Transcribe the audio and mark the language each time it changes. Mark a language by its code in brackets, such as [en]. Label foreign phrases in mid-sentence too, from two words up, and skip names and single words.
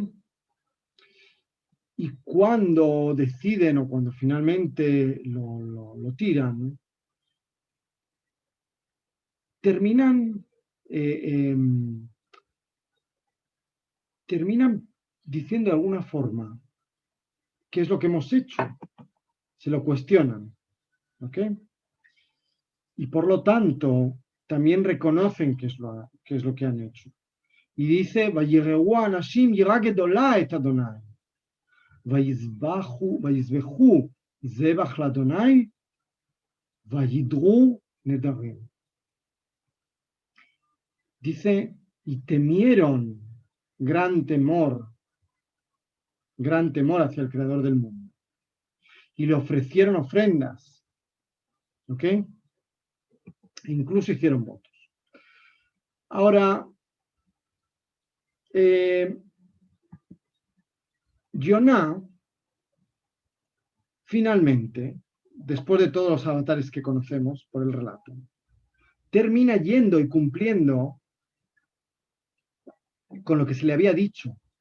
[es] Y cuando deciden o cuando finalmente lo tiran, terminan diciendo de alguna forma qué es lo que hemos hecho. Se lo cuestionan. ¿Ok? Y por lo tanto, también reconocen qué es lo que han hecho. Y dice, [he] וייראו האנשים יראה גדולה את ה. ויזבחו זבח לה. וידרו נדרים. [es] Dice, y temieron gran temor hacia el creador del mundo. Y le ofrecieron ofrendas. ¿Ok? E incluso hicieron votos. Ahora, Jonah, finalmente, después de todos los avatares que conocemos por el relato, termina yendo y cumpliendo con lo que se le había dicho.